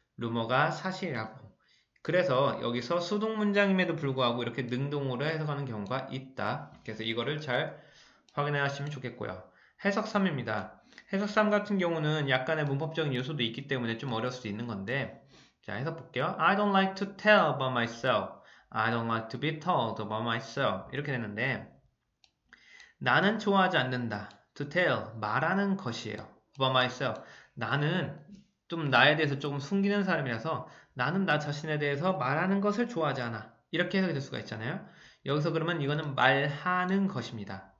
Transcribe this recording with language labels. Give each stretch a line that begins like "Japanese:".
Korean: 루머가 사실이라고. 그래서 여기서 수동 문장임에도 불구하고 이렇게 능동으로 해석하는 경우가 있다. 그래서 이거를 잘 확인해 하시면 좋겠고요. 해석 3입니다. 해석 3 같은 경우는 약간의 문법적인 요소도 있기 때문에 좀 어려울 수도 있는 건데, 자, 해석 볼게요.
English: I don't like to tell about myself. I don't like to be told about myself.
Korean: 이렇게 되는데, 나는 좋아하지 않는다.
English: To tell,
Korean: 말하는 것이에요.
English: About myself.
Korean: 나는 좀 나에 대해서 조금 숨기는 사람이라서 나는 나 자신에 대해서 말하는 것을 좋아하지 않아. 이렇게 해석이 될 수가 있잖아요. 여기서 그러면 이거는 말하는 것입니다.